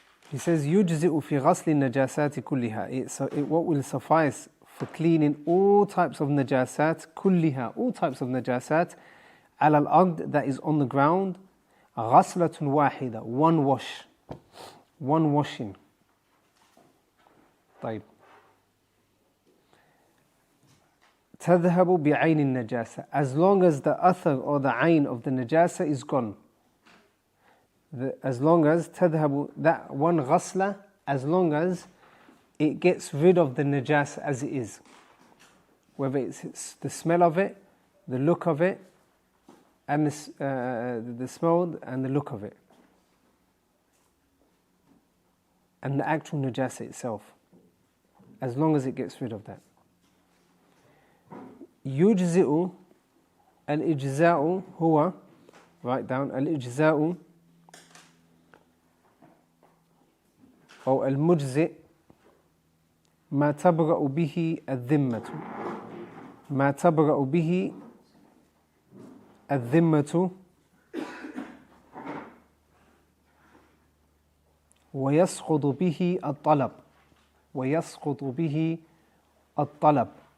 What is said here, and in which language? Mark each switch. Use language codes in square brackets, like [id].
[en] He says, [ar] يُجْزِئُ فِي غَسْلِ النَّجَاسَاتِ كُلِّهَا. [en] What will suffice for cleaning all types of najasat, كُلِّهَا, all types of najasat, [ar] على الأرض, [en] that is on the ground, [ar] غَسْلَةٌ واحدة, [en] one wash, one washing. [ar] طيب. تذهب بعين النجاسة, [en] as long as the athar or the ayn of the najasa is gone. As long as تذهب, that one ghasla, as long as it gets rid of the najasa as it is, whether it's the smell of it, the look of it, and the smell and the look of it, and the actual najasa itself, as long as it gets rid of that. [ar] يجزئ الإجزاء هو, [en] write down, [ar] الإجزاء أو المجزئ ما تبرأ به الذمة, ما تبرأ به الذمة ويسقط به الطلب, ويسقط به الطلب.